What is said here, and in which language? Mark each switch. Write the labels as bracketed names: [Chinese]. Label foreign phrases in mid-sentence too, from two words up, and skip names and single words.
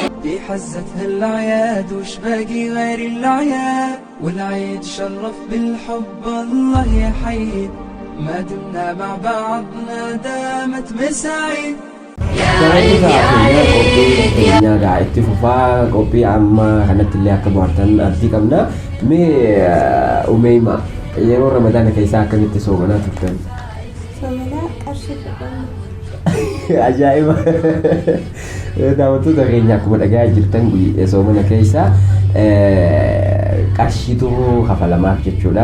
[Arabic] في حزتها الأعياد وش باقي غير الأعياد، والعيد شرف بالحب الله يحيي، ما دمنا مع بعضنا دامت مساعيد. [Oromo] Nyaga itti fufaa qophii amma kanatti illee akka bohaartan abdii qabna. Mee Umeema yeroo Ramadaana keessaa akkamitti soomanaa turtan? Soomanaa qarshii fudhanna. Ajaa'iba! Daawwattoota keenya akkuma dhagaa jirtan soomana keessaa qarshiitu kafalamaaf jechuudha.